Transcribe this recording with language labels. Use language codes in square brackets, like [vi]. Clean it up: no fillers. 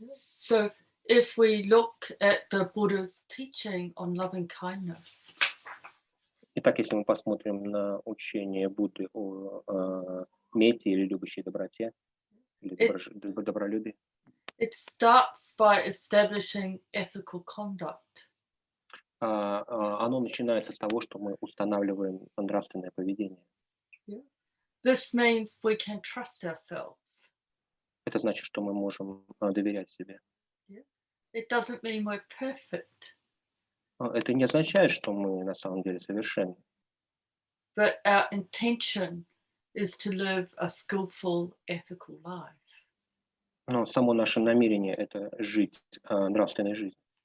[en] So if we look at the Buddha's teaching on loving kindness, [ru] Итак, если мы посмотрим на учение Будды о мете или любящей доброте, или добролюбии, [en] it starts by establishing ethical conduct. [ru] оно начинается с того, что мы устанавливаем нравственное поведение. [en] This means we can trust ourselves. [ru] Это значит, что мы можем доверять себе. [en] It doesn't mean we're perfect, [ru] Это не означает, что мы на самом деле совершенны. [en] but our intention is to live a skillful, ethical life. [ru] Но само наше намерение — это жить нравственной жизнью.